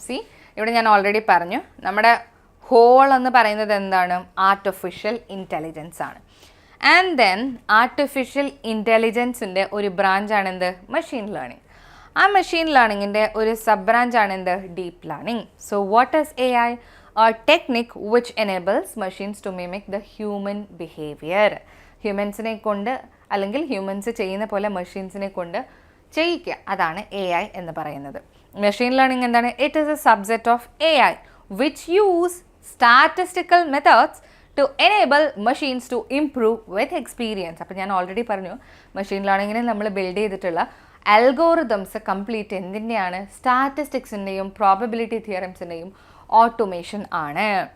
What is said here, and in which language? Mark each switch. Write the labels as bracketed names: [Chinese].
[Malayalam] C ഇവിടെ ഞാൻ already പറഞ്ഞു, നമ്മുടെ ഹോൾ എന്ന് പറയുന്നത് എന്താണ്? ആർട്ടിഫിഷ്യൽ ഇൻ്റലിജൻസ് ആണ്. ആൻഡ് ദെൻ ആർട്ടിഫിഷ്യൽ ഇൻ്റലിജൻസിൻ്റെ ഒരു ബ്രാഞ്ചാണ് എന്ത്? Machine learning. ആ മെഷീൻ ലേണിങ്ങിൻ്റെ ഒരു സബ് ബ്രാഞ്ചാണ് എന്ത്? [English] Deep learning. So what is AI? A technique which enables machines to mimic the human behavior. [Malayalam] ഹ്യൂമൻസിനെ കൊണ്ട് അല്ലെങ്കിൽ ഹ്യൂമൻസ് ചെയ്യുന്ന പോലെ മെഷീൻസിനെ കൊണ്ട് ചെയ്യിക്കുക, അതാണ് AI എന്ന് പറയുന്നത്. മെഷീൻ ലേണിംഗ് എന്താണ്? [English] It is a subset of AI which use statistical methods to enable machines to improve with experience. [Malayalam] അപ്പോൾ ഞാൻ ഓൾറെഡി പറഞ്ഞു, മെഷീൻ ലേണിങ്ങിനെ നമ്മൾ ബിൽഡ് ചെയ്തിട്ടുള്ള അൽഗോറിതംസ് കംപ്ലീറ്റ് എന്തിൻ്റെയാണ്? സ്റ്റാറ്റിസ്റ്റിക്സിൻ്റെയും പ്രോബബിലിറ്റി തിയറംസിൻ്റെയും ഓട്ടോമേഷൻ ആണ്.